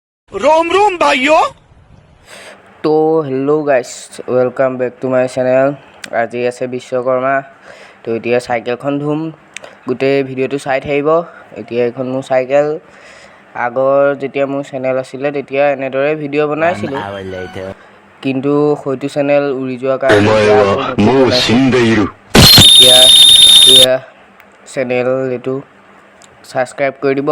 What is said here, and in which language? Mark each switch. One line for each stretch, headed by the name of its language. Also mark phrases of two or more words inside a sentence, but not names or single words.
Hindi: रोम रोम भाइयों।
English: तो hello guys, welcome back to my channel.
Assamese: आज আছে বিশ্বকৰ্মা। তো এতিয়া চাইকেলখন ধুম, গোটেই ভিডিঅ'টো চাই থাকিব। এতিয়া এখন মোৰ চাইকেল, আগৰ যেতিয়া মোৰ চেনেল আছিলে তেতিয়া এনেদৰে ভিডিঅ' বনাইছিলোঁ, কিন্তু হয়তো চেনেল উৰি যোৱাৰ কাৰণে এতিয়া এয়া চেনেল এইটো ছাবস্ক্ৰাইব কৰি দিব।